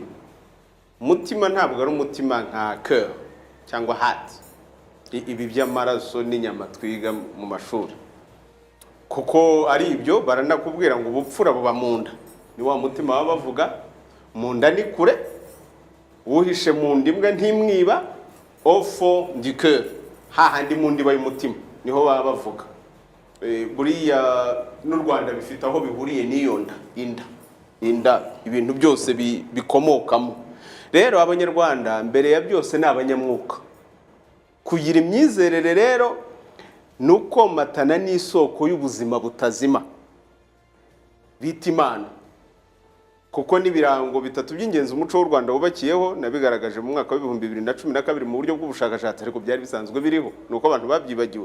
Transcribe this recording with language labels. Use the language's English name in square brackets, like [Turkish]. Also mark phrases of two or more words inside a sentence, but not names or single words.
[Kinyarwanda] Umutima ntabwo ari umutima nka cœur cyangwa heart, ibi by'amaraso n'inyama twiga mu mashuri, kuko ari ibyo baranakubwira ngo ubupfura buba mu nda. Ni wa mutima baba bavuga, mu nda ni kure, uhishe mu nda imbwa ntimwiba, [French] au fond du cœur, [Kinyarwanda] hahandi mu ndiba y'umutima niho baba bavuga. Buriya n'u Rwanda bifite aho bihuriye n'iyo nda, inda ibintu byose bikomokamo. Rero abanyarwanda mbere ya byose ni abanyamwuka. Kugira imyizerere rero ni ukomatana n'isoko y'ubuzima butazima bita Imana, kuko n'ibirango bitatu by'ingenzi umuco w'u Rwanda wubakiyeho nabigaragaje mu mwaka wa 2012 mu buryo bw'ubushakashatsi, ariko byari bisanzwe biriho, nuko abantu babyibagiwe.